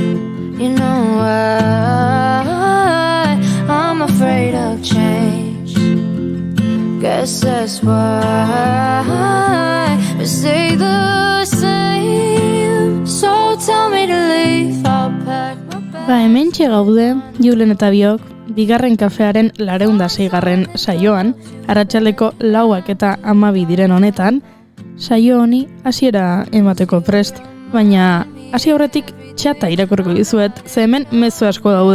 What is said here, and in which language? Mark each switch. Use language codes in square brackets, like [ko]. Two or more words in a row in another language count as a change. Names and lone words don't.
[en] You know why I'm afraid of change. Guess that's why we stay the same. So tell me to leave, I'll pack my bag. [eu] Hemen gaude, Julen eta biok, bigarren kafearen 206. saioan, arratsaldeko 4 eta 12 diren honetan, saio honi hasiera emateko prest, baina hasi aurretik txata irakurriko dizuet, ze hemen mezu asko daude.